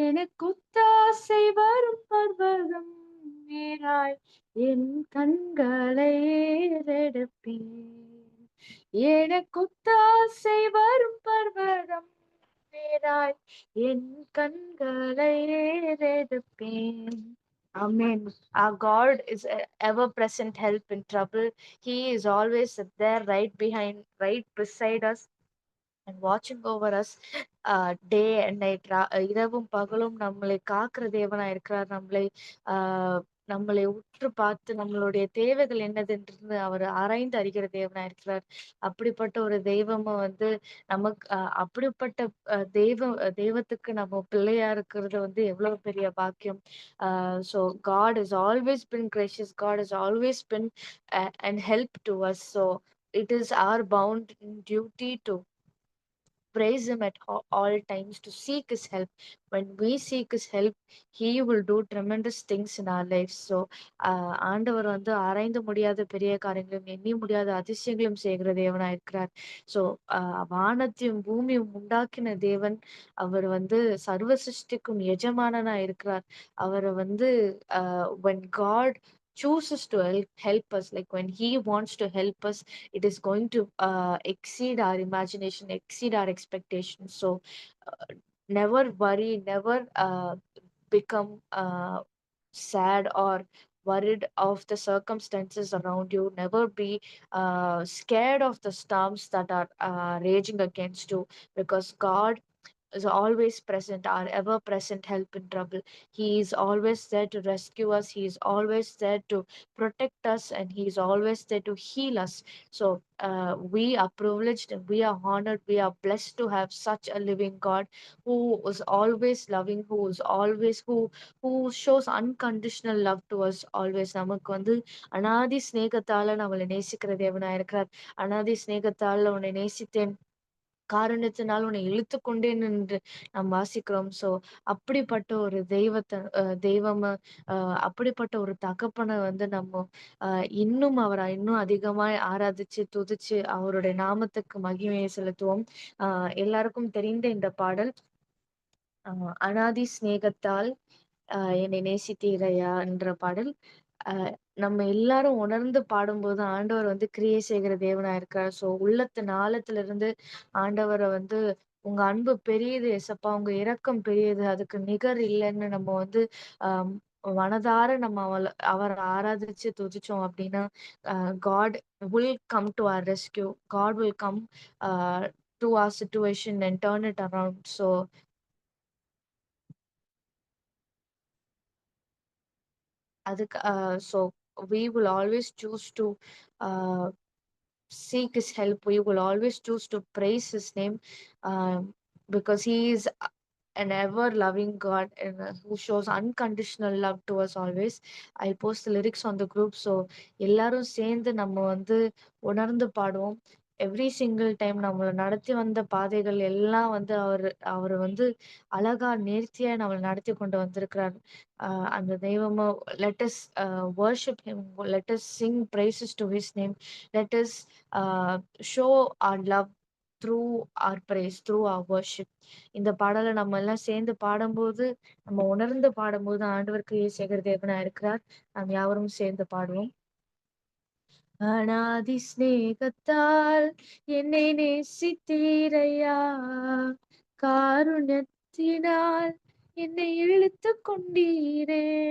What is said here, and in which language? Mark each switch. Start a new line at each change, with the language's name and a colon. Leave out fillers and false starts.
Tamil: எனக்கொத்தாசை வரும் பர்வதம் நேராய் என் கண்களை ஏறெடுப்பேன். எனக்கொத்தாசை வரும் பர்வதம் நேராய் என் கண்களை ஏறெடுப்பேன். Amen.
English: Our God is a ever-present help in trouble. He is always there, right beside us, and watching over us day and night.
Tamil: இரவும் பகலும் நம்மளை காக்கிற தேவனா இருக்கிறார். நம்மளை உற்று பார்த்து நம்மளுடைய தேவைகள் என்னதுன்றது அவர் ஆராய்ந்து அறிகிற தேவனா இருக்கிறார். அப்படிப்பட்ட ஒரு தெய்வமா நமக்கு அப்படிப்பட்ட தெய்வத்துக்கு நம்ம பிள்ளையா இருக்கிறது எவ்வளவு பெரிய பாக்கியம்.
English: So God has always been gracious. God has always been an help to us. So it is our bound duty to praise him at all times, to seek his help. When we seek his help, he will do tremendous things in our lives.
Tamil: So ஆண்டவர் ஆராய்ந்து முடியாத பெரிய காரியங்களும் எண்ணி முடியாத அதிசயங்களும் செய்கிற தேவனா இருக்கிறார். ஸோ வானத்தையும் பூமியும் உண்டாக்கின தேவன் அவர் சர்வ சிருஷ்டிக்கும் எஜமானனா இருக்கிறார்.
English: அவர் when God chooses to help us, like when he wants to help us, it is going to exceed our imagination, exceed our expectations. So never worry, never become sad or worried of the circumstances around you. Never be scared of the storms that are raging against you, because God is always present, our ever present help in trouble. He is always there to rescue us. He is always there to protect us, and he is always there to heal us. So we are privileged and we are honored, we are blessed to have such a living God who is always loving, who shows unconditional love to us always.
Tamil: நமக்கு அனாதி ஸ்நேகத்தால நம்மளை நேசிக்கிற தேவனா இருக்கிறார். அனாதி ஸ்நேகத்தால உன்னை நேசித்தேன், காரணத்தினால் உன்னை இழுத்து கொண்டேன் என்று நாம் வாசிக்கிறோம். ஸோ அப்படிப்பட்ட ஒரு தெய்வம அப்படிப்பட்ட ஒரு தகப்பனை நம்ம இன்னும் அவரை இன்னும் அதிகமாய் ஆராதிச்சு துதிச்சு அவருடைய நாமத்துக்கு மகிமையை செலுத்துவோம். எல்லாருக்கும் தெரிந்த இந்த பாடல், அனாதி சிநேகத்தால் என்னை நேசித்தீரையா என்ற பாடல். நம்ம எல்லாரும் உணர்ந்து பாடும்போது ஆண்டவர் கிரியை செய்கிற தேவனா இருக்கார். ஸோ உள்ளத்தின் ஆழத்துல இருந்து ஆண்டவரை உங்க அன்பு பெரியது ஏசப்பா, உங்க இரக்கம் பெரியது, அதுக்கு நிகர் இல்லைன்னு நம்ம ஆஹ் மனதார நம்ம அவரை ஆராதிச்சு துதிச்சோம் அப்படின்னா
English: God will come to our rescue. God will come to our situation and turn it around. So அதுக்கு so we will always choose to uh, seek his help. We will always choose to praise his name, because he is an ever loving God, and who shows unconditional love to us always. I'll post the lyrics on the group, so
Tamil: எல்லாரும் சேர்ந்து நம்ம உணர்ந்து பாடுவோம்.
English: every single time
Tamil: நம்மளை நடத்தி வந்த பாதைகள் எல்லாம் அவர் அழகா நேர்த்தியா நம்மளை நடத்தி கொண்டு வந்திருக்கிறார். அந்த தெய்வமும்
English: let us worship him, let us sing praises to his name, let us show our love through our praise, through our worship.
Tamil: இந்த பாடல நம்ம எல்லாம் சேர்ந்து பாடும்போது, நம்ம உணர்ந்து பாடும்போது ஆண்டவர் கிரியேசகர் தேவனா இருக்கிறார். நாம் யாவரும் சேர்ந்து பாடுவோம். அநாதி சிநேகத்தால் என்னை நேசித்தீரையா, காருண்யத்தினால் என்னை இழுத்து கொண்டீரே.